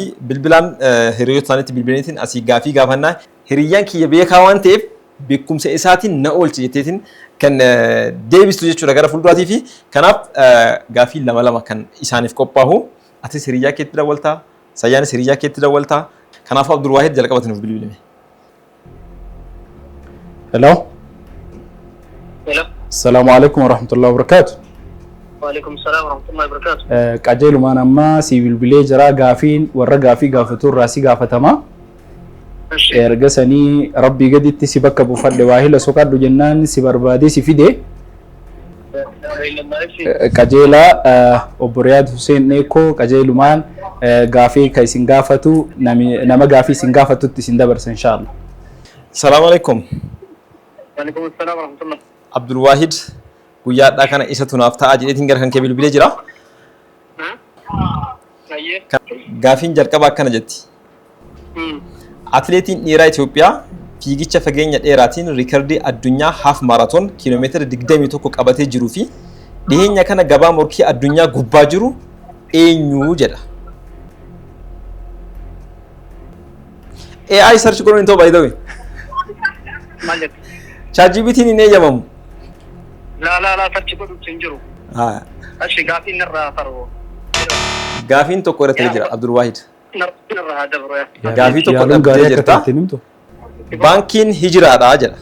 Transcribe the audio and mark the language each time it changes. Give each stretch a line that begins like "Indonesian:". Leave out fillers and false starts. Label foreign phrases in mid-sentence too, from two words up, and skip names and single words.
Oromo: Bilbilaan hiriyoota isaaniitti bilbilaniitiin asii gaafii gaafannaa hiriyyaan kiyya beekaa waan ta'eef beekumsa isaatiin na oolchi jetteetiin kan deebistu jechuudha gara fuulduraatii fi kanaaf gaafii lama kan isaaniif qophaa'u atis hiriyyaa keetti dawwaltaa sayyaanis hiriyyaa keetti dawwaltaa kanaaf Abdulwaahid jalqabatti nuuf bilbilime. Hello. Hello.
Arabic: السلام عليكم ورحمة الله وبركاته. وعليكم السلام ورحمة الله وبركاته.
Oromo: Qajeelumaan amma si bilbilee jira gaafiin warra gaafii gaafatu irraa si gaafatama. Erga sanii rabbii gaditti si bakka buufadhe waahila soqadhu jennaan si barbaadee si fide. Qajeelaa obbo Riyaad Hussein Neekoo qajeelumaan gaafii kan isin gaafatu nama gaafii isin gaafatutti isin dabarsa inshallah.
Arabic: السلام عليكم. وعليكم السلام ورحمة الله.
Oromo: Abdulwaahid guyyaadhaa kana isa tunaaf ta'a jedheetiin gara kan kee bilbilee jira. Gaafiin jalqabaa akkana jetti. Atileetiin dhiiraa Itoophiyaa fiigicha fageenya dheeraatiin riikardii addunyaa haaf maaraatoon kiiloomeetira 21 qabatee jiruu fi dhiyeenya kana gabaa morkii addunyaa gubbaa jiru eenyu jedha. AI search godhuun hin ta'u
English: by the way.
Oromo: maal jettu? ChatGPT hin eeyyamamu. laa search godhuun hin jiru. Ashi gaafiin irraa faroo. Gaafiin tokko irratti jira Abdul Wahid. Irraa dabru. Gaafii tokko dhabdee jirta. Baankiin hijiraadhaa jedha.